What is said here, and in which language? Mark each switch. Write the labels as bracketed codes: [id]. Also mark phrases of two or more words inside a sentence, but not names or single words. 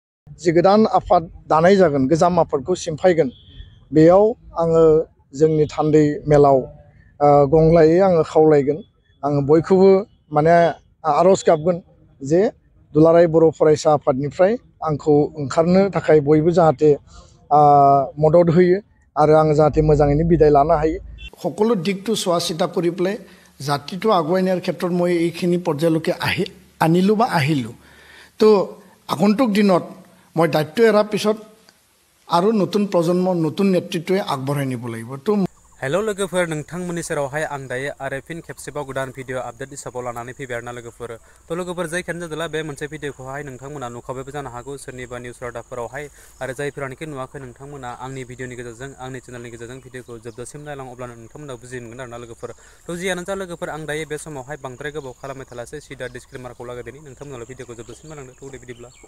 [brx] जि गोदान आफाद दानाय जागोन गोजाम आफादखौ सिमफायगोन बेयाव आङो जोंनि थान्दै मेलाव गंलायै आङो खावलायगोन आङो बयखौबो माने आरज गाबगोन जे दुलाराय बर' फरायसा आफादनिफ्राय आंखौ ओंखारनो थाखाय बयबो जाहाथे मदद होयो आरो आं जाहाथे मोजाङैनो बिदाय लानो हायो [as] সকলো দিকটো চোৱা চিতা কৰি পেলাই জাতিটো আগুৱাই নিয়াৰ ক্ষেত্ৰত মই এইখিনি পৰ্যায়লৈকে আনিলোঁ বা আহিলোঁ তো আগন্তুক দিনত মই দায়িত্ব এৰাৰ পিছত আৰু নতুন প্ৰজন্ম নতুন নেতৃত্বই আগবঢ়াই নিব লাগিব তো [brx] हेलो लोगोफोर नोंथांमोननि सेरावहाय आं दायो आरो फिन खेबसेबाव गोदान भिडिअ आपडेट हिसाबाव लानानै फैबाय आरोना लोगोफोर तो लोगोफोर जायखियानो जादोंला बे मोनसे भिडिअखौहाय नोंथांमोना नुखाबायबो जानो हागौ सोरनिबा निउस रादाबफोरावहाय आरो जायफोरानोखि नुवाखै नोंथांमोना आंनि भिडिअनि गेजेरजों आंनि चेनेलनि गेजेरजों भिडिअखौ जोबजासिम नायलां अब्लानो नोंथांमोना बुजि मोनगोन आरोना लोगोफोर तो जियानो जा लोगोफोर आं दायो बे समावहाय बांद्राय गोबाव खालामबाय थालासै सिदा डिसक्लेमारखौ लागायदिनि नोंथांमोनाल' भिडिअखौ जोबजासिम नायलांदो तो दे बिदिब्ला